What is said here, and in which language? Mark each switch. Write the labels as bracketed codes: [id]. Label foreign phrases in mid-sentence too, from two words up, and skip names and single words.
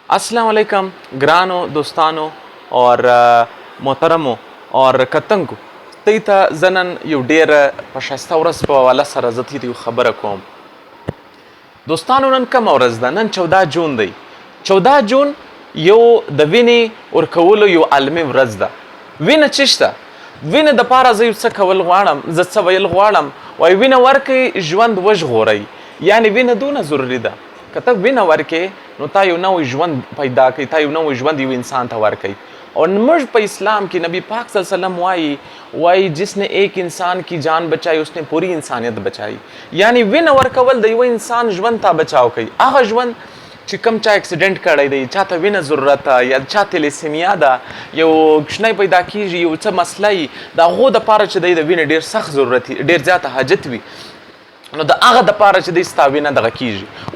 [ar] السلام علیکم [ps] ګرانو دوستانو اور محترمو اور کتنګو ته زنن یو ډیره په ښایسته ورځ په حواله سره زه ته یو خبره کوم. دوستانو نن کومه ورځ ده؟ نن 14 جون دی. 14 جون یو د وینې ورکولو یو عالمي ورځ ده. وینه څه شته؟ وینه دپاره زه یو څه کول غواړم، زه څه ویل غواړم. وایي وینه ورکړئ ژوند وژغورئ. یعنې وینه دونه ضروري ده. که ته وینه ورکړې نو تا یو نوی ژوند پیدا کوي، تا یو نوی ژوند یو انسان ته ورکوي. اور موږ په اسلام کې نبی پاک [ar] صلی الله علیہ وسلم [ps] وایي [ur] جس نے ایک انسان کی جان بچائی اس نے پوری انسانیت بچائی. [ps] یعنی وینه ورکول د یو انسان ژوند ته بچاو کوي. هغه ژوند چې کوم چا اکسیډنټ کړی دی، چاته وینه ضرورت ده، یا چا تلیسیمیا ده، یو کوچنی پیدا کیږي، یو څه مسله وي، د هغو دپاره چې دی د وینې ډېر سخت ضرورت وي، ډېر زیاته حاجت وي، نو د هغه دپاره چې دی ستا وینه دغه کیږي.